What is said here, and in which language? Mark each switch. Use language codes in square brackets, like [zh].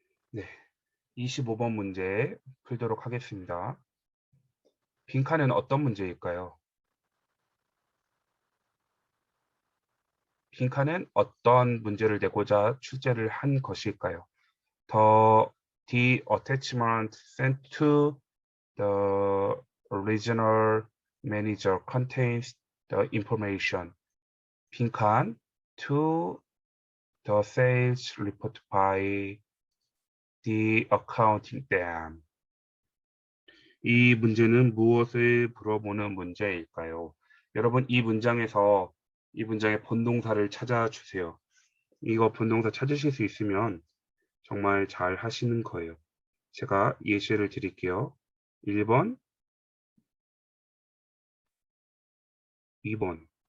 [ko] 네, 25번 문제 풀도록 하겠습니다. 빈칸은 어떤 문제일까요? 빈칸은 어떤 문제를 내고자 출제를 한 것일까요? [en] The attachment sent to the regional manager contains the information. [ko] 빈칸 [en] to the sales report by the accounting them. [ko] 이 문제는 무엇을 물어보는 문제일까요? 여러분 이 문장의 본동사를 찾아주세요. 이거 본동사 찾으실 수 있으면 정말 잘 하시는 거예요. 제가 예시를 드릴게요. 1번, 2번.